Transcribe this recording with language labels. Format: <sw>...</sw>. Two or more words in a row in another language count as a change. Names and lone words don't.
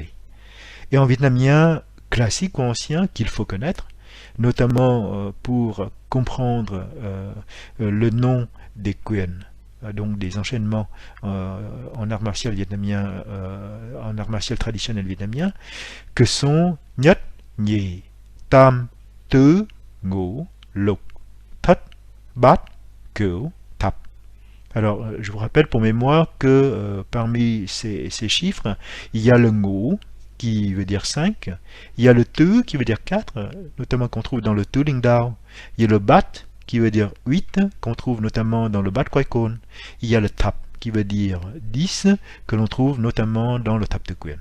<fr>Et en vietnamien classique ou ancien qu'il faut connaître, notamment pour comprendre le nom des Quyen, donc des enchaînements en art martial vietnamien, en art martial traditionnel vietnamien, que sont</fr> <vi>Nhất, Nhì, Tam, Tứ, Ngũ, Lục, Thất, Bát, Cửu, Thập.</vi> <fr>Alors, je vous rappelle pour mémoire que parmi ces chiffres, il y a le Ngũ, qui veut dire 5, il y a le Tu, qui veut dire 4, notamment qu'on trouve dans le Tu Linh Dao, il y a le Bat, qui veut dire 8, qu'on trouve notamment dans le Bat Quai Khon, il y a le Thap, qui veut dire 10, que l'on trouve notamment dans le Thap de Quyen.</fr>